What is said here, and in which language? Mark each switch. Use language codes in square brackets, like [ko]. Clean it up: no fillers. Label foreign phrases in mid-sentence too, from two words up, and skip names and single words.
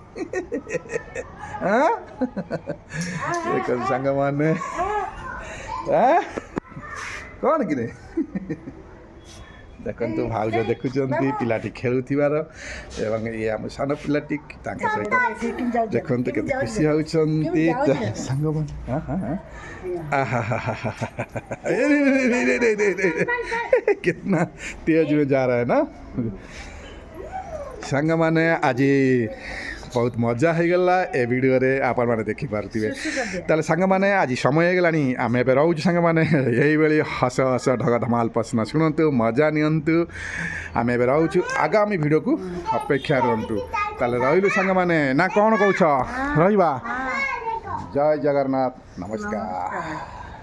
[or] ଦେଖନ୍ତୁ ସାଙ୍ଗମାନେ କ'ଣ କିରେ ଦେଖନ୍ତୁ ଭାଉଜ ଦେଖୁଛନ୍ତି ପିଲାଟି ଖେଳୁଥିବାର ଏବଂ ଇଏ ଆମ ସାନ ପିଲାଟି ତାଙ୍କ ସହିତ ଦେଖନ୍ତୁ କେତେ ଖୁସି ହେଉଛନ୍ତି ସାଙ୍ଗମାନେ [hi] कितना तेज में जा रहा है ना [or] ସାଙ୍ଗମାନେ ଆଜି ବହୁତ ମଜା ହେଇଗଲା ଏ ଭିଡ଼ିଓରେ ଆପଣମାନେ ଦେଖିପାରୁଥିବେ ତାହେଲେ ସାଙ୍ଗମାନେ ଆଜି ସମୟ ହେଇଗଲାଣି ଆମେ ଏବେ ରହୁଛୁ ସାଙ୍ଗମାନେ ଏଇଭଳି ହସ ହସ ଢଗ ଧମାଲ ପ୍ରଶ୍ନ ଶୁଣନ୍ତୁ ମଜା ନିଅନ୍ତୁ ଆମେ ଏବେ ରହୁଛୁ ଆଗାମୀ ଭିଡ଼ିଓକୁ ଅପେକ୍ଷା ରୁହନ୍ତୁ ତାହେଲେ ରହିଲୁ ସାଙ୍ଗମାନେ ନା କ'ଣ କହୁଛ ରହିବା ଜୟ ଜଗନ୍ନାଥ ନମସ୍କାର